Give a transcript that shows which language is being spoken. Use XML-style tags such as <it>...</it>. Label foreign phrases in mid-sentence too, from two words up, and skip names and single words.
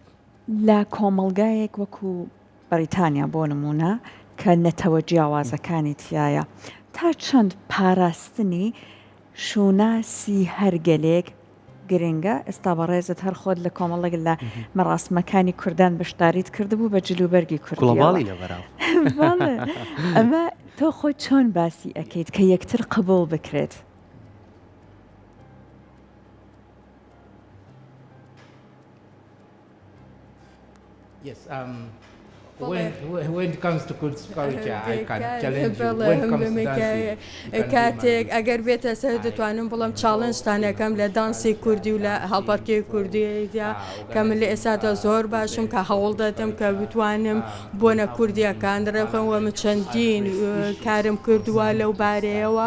<ckb>لە کۆمەڵگایەک وەکو بەریتانیا بۆ نمونە کە نەتەوە جیاوازەکانی تایە تا چەند پاراستنی شوناسی هەرگەلێک گرنگە ئێستا بەڕێزت هەر خۆت لە کۆمەڵێک لە مەڕاستمەکانی کوردان بەشداریت کردبوو بە جلوبەرگی گوڵەباڵی لەبەراو ئەمە تۆ خۆی چۆن باسی ئەەکەیت کە یەکتر قبول بکرێت</ckb> <en>Yes, when it comes to culture, I can challenge you. When it comes to dancing,</en> <ckb>کاتێک ئەگەر بێتە سەر دەتوانم بڵم چاڵنجتانەکەم لە دانسی کوردی و لە هەڵپەرکێ کوردیدا کە من لە ئێستادا زۆر باشم کە هەوڵ دەدەم کە بتوانم بۆنە کوردیەکان دڕێخم و من چەندین کارم کردووە لەو بارەیەوە</ckb>